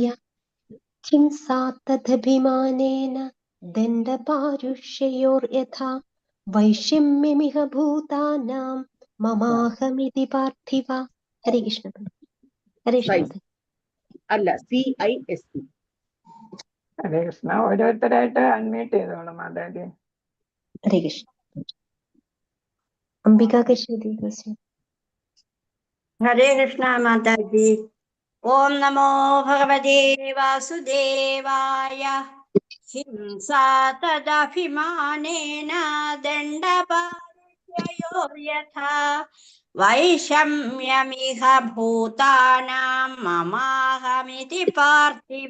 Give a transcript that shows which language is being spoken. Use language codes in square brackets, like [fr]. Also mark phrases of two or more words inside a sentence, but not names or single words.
[sa] ഹിംസാ തദഭിമാനേന ദണ്ഡപാരുഷയോർ യഥാ വൈഷമ്യമിഹ ഭൂതാനാം മമാഹമിതി പാർത്ഥിവ. ഹരേ കൃഷ്ണ. ഹരേ കൃഷ്ണ. [ml] അല്ല, CIST. [sa] ഹരേ കൃഷ്ണ. [ml] ഓരോരുത്തരായിട്ട് അൺമ്യൂട്ട് ചെയ്തോളൂ മാതാജി. [sa] ഹരേ കൃഷ്ണ. അംബിക കൃഷ്ണ. [hi] हरे कृष्णा माता जी. [sa] ഓം നമോ ഭഗവതേ വാസുദേവായ ഹിംസാ തദഭിമാനേന ദണ്ഡപാരയോർയഥാ വൈഷമ്യമിഹ ഭൂതാനാം മമാഹമിതി പാർത്ഥിവ.